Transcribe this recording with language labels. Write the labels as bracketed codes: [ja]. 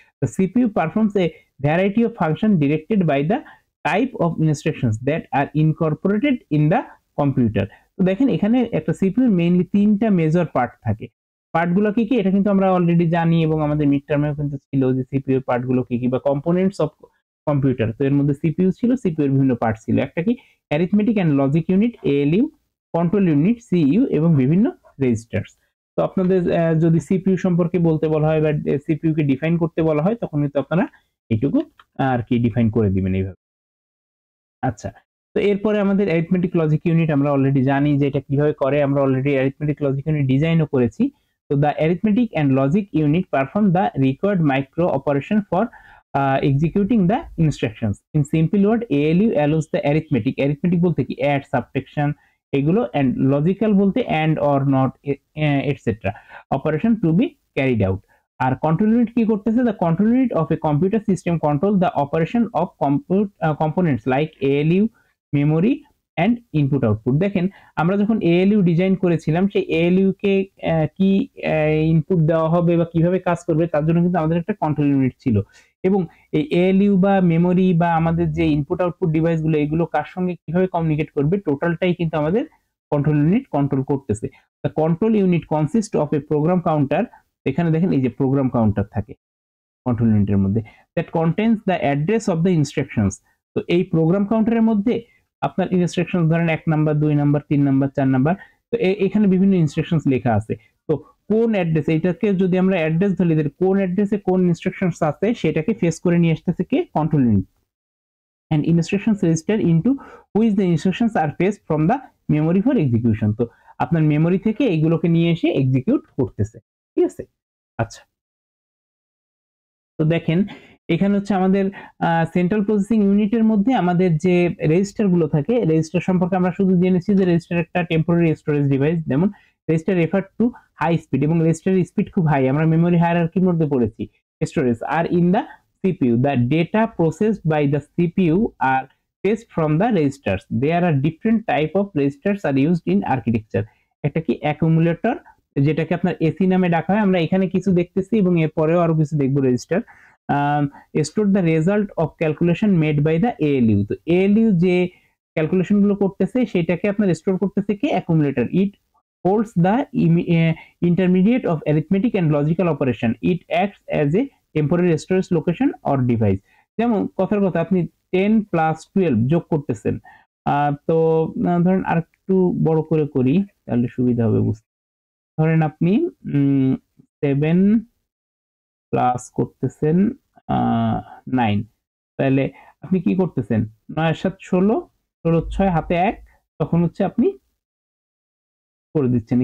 [en] The CPU performs a variety of functions directed by the type of instructions that are incorporated in the computer। [bn] তো দেখেন এখানে একটা সিপিইউর mainly 3টা major part থাকে। পার্টগুলো কি কি এটা কিন্তু আমরা অলরেডি জানি, এবং আমাদের মিড টার্মেও কিন্তু ছিল যে সিপিইউর পার্টগুলো কি কি, বা কম্পোনেন্টস অফ কম্পিউটার। তো এর মধ্যে সিপিইউ ছিল, সিপিইউর বিভিন্ন পার্ট ছিল। একটা কি? Arithmetic and logic unit, ALU, control unit, CU এবং বিভিন্ন রেজিস্টার্স। তো আপনাদের যদি সিপিইউ সম্পর্কে বলতে বলা হয় বা সিপিইউ কে ডিফাইন করতে বলা হয়, তখন কিন্তু আপনারা এইটুকু আর কি ডিফাইন করে দিবেন এইভাবে। আচ্ছা, তো এরপরে আমাদের অ্যারিথমেটিক লজিক ইউনিট আমরা অলরেডি জানি যে এটা কিভাবে করে, আমরা অলরেডি অ্যারিথমেটিক লজিক ইউনিট ডিজাইনও করেছি। [en] তো the arithmetic and logic unit perform the required micro operation for executing the instructions. In simple word, ALU allows the arithmetic [bn] বলতে কি [en] add, subtraction [bn] এগুলো, [en] and logical [bn] বলতে [en] and or not etc. operation to be carried out। [bn] আর control unit কি করতেছে? [en] The control unit of a computer system control the operation of components like ALU, memory and input output. [bn] দেখেন আমরা যখন ALU design করেছিলাম, সেই ALU কে কি input দেওয়া হবে বা কিভাবে কাজ করবে, তার জন্য কিন্তু আমাদের একটা কন্ট্রোল ইউনিট ছিল। এবং এই এএলইউ বা মেমোরি বা আমাদের যে ইনপুট আউটপুট ডিভাইসগুলো, এগুলো কার সঙ্গে কিভাবে কমিউনিকেট করবে, টোটালটাই কিন্তু আমাদের কন্ট্রোল ইউনিট কন্ট্রোল করতেছে। [en] The control unit consist of a program counter. [bn] এখানে দেখেন এই যে প্রোগ্রাম কাউন্টার থাকে কন্ট্রোল ইউনিটের মধ্যে, [en] That contains the address of the instructions. [bn] তো এই প্রোগ্রাম কাউন্টারের মধ্যে আপনার ইনস্ট্রাকশন, ধরেন 1 নাম্বার, 2 নাম্বার, 3 নাম্বার, 4 নাম্বার, তো এখানে বিভিন্ন ইনস্ট্রাকশনস লেখা আছে। তো কোন অ্যাড্রেস, এটাকে যদি আমরা অ্যাড্রেস ধরি, কোন অ্যাড্রেসে কোন ইনস্ট্রাকশনস আছে সেটাকে ফেস করে নিয়ে আসতেছে কে? Control unit. [en] and instructions register into which the instructions are fetched from the memory for execution। [bn] তো আপনার মেমোরি থেকে এইগুলোকে নিয়ে এসে এক্সিকিউট করতেছে। ঠিক আছে? আচ্ছা, তো দেখেন এখানে হচ্ছে আমাদের সেন্ট্রাল প্রসেসিং ইউনিটের মধ্যে আমাদের যে রেজিস্টার গুলো থাকে, রেজিস্টার সম্পর্কে আমরা শুধু জেনেছি যে রেজিস্টার একটা টেম্পোরারি স্টোরেজ ডিভাইস। যেমন [en] register refer to high speed, [bn] এবং রেজিস্টারের স্পিড খুব হাই, আমরা মেমোরি হায়ারার্কির মধ্যে পড়েছি। [en] Storage are in the CPU, the data processed by the CPU are fetched from the registers. There are different type of registers are used in architecture। [bn] একটা কি? Accumulator, যেটাকে আপনার এসি নামে ডাকা হয়, আমরা এখানে কিছু দেখতেছি এবং এরপরেও আরো কিছু দেখবো। [en] Register store the result of calculation made by the ALU. [bn] তো এএলইউ যে ক্যালকুলেশন গুলো করতেছে সেটাকে আপনার স্টোর করতেছে কি? Accumulator. [en] It holds the intermediate of arithmetic and logical operation. It acts as a temporary storage location or device। [bn] যেমন কথার কথা আপনি 10 প্লাস 12 যোগ করতেছেন, তো ধরেন আর একটু বড় করে করি তাহলে সুবিধা হবে বুঝতে। ধরেন আপনি 7 প্লাস করতেছেন 9, তাহলে আপনি কি করতেছেন 9 এর 7 16, 16 6 হাতে 1, তখন হচ্ছে আপনি করে দিচ্ছেন।